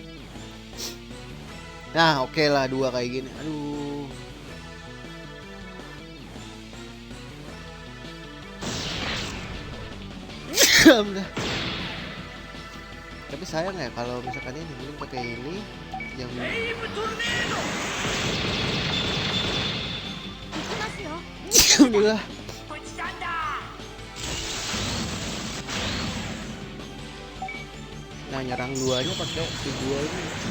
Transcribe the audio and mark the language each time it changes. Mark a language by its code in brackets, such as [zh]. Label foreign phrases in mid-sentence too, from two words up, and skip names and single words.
[id] Nah, oke lah 2 kayak gini. Aduh. Alhamdulillah. Tapi sayang ya kalau misalkan ini mending pakai ini yang [ja] 行きますよ。 [id] Alhamdulillah. [ja] プチさんだ。 [id] Nah, nyerang duanya pakai si dua ini.